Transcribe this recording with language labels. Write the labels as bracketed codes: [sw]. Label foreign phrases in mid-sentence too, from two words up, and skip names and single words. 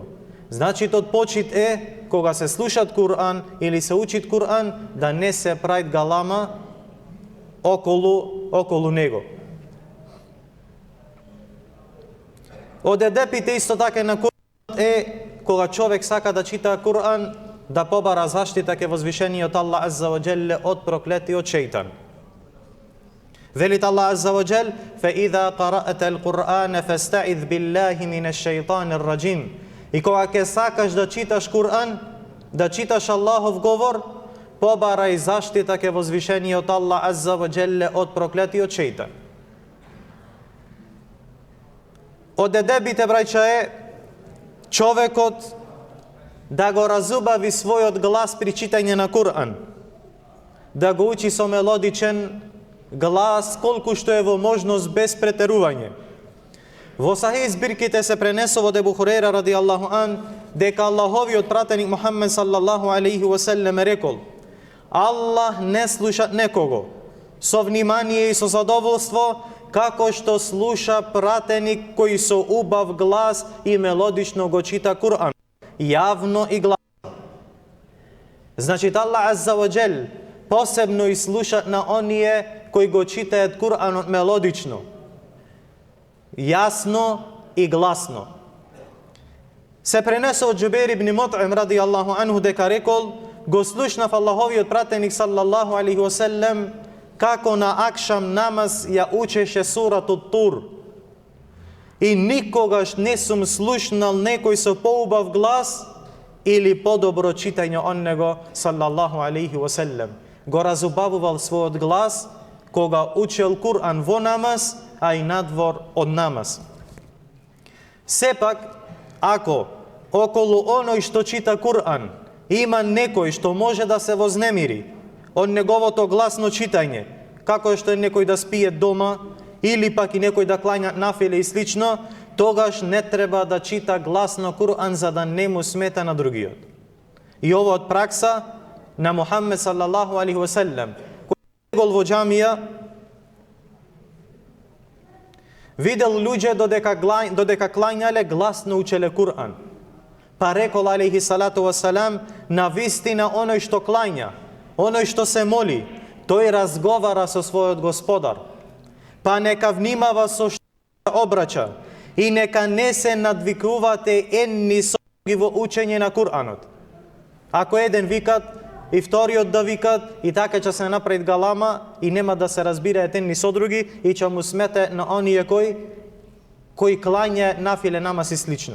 [mk] Значи тот почит е кога се слушат Кур'ан или се учит Кур'ан, да не се прави галама околу него. Од едепите исто така на Кур'ан е кога човек сака да чита Кур'ан, да побара заштита ке возвишениот Аллах [ar] عز وجل [mk] од проклетиот шејтан. [ar] Велит Аллах عز وجل: "فإذا قرأت القرآن فاستعذ بالله من الشيطان الرجيم." [mk] И кога ќе сакаш да читаш Кур'ан, да читаш Аллахов говор, побарај заштита ке возвишениот Аллах [ar] عز وجل [mk] од проклетиот шејтан. Од едебите, браќа, е човекот да го разубави својот глас при читање на Кур'ан, да го учи со мелодичен глас колку што е во можност без претерување. Во Сахих збирките се пренесува од Ебу Хурейра [ar] رضي الله عن [mk] дека Аллаховиот пратеник Мухаммед [ar] صلى الله عليه وسلم [mk] рекол: Аллах не слуша некого со внимание и со задоволство како што слуша пратеник кој со убав глас и мелодично го чита Кур'ан, јавно и гласно. Значи, Аллах [ar] عز وجل [mk] посебно и слуша на оние кои го читаат Кур'анот мелодично, јасно и гласно. Се пренесе од Џубейр ибн Мут'им [ar] رضي الله عنه [mk] дека рекол: го слушнав Аллаховиот пратеник [ar] صلى الله عليه وسلم [mk] како на акшам намаз ја учеше суратот Тур. И никогаш не сум слушнал некој со поубав глас или подобро читање од него [ar] صلى الله عليه وسلم. [mk] Го разубавувал својот глас кога учел Кур'ан во намаз, а и надвор од намаз. Сепак, ако околу оној што чита Кур'ан има некој што може да се вознемири од неговото гласно читање, како што е некој да спие дома, или пак и некој да клања нафиле и слично, тогаш не треба да чита гласно Кур'ан за да не му смета на другиот. И ова од пракса на Мухаммед [ar] صلى الله عليه وسلم, [mk] кој гол во џамија, видел луѓе додека клањале гласно учеле Кур'ан. Па рекол [ar] عليه الصلاة والسلام: [mk] на вистина оној што клања, оној што се моли, тој разговара со својот Господар. Па нека внимава со што обрача и нека не се надвикувате едни со други во учење на Кур'анот. Ако еден викат и вториот да викат, и така ќе се направи галама и нема да се разбираат едни со други и ќе му смете на оние кои клања нафиле намаз и слично.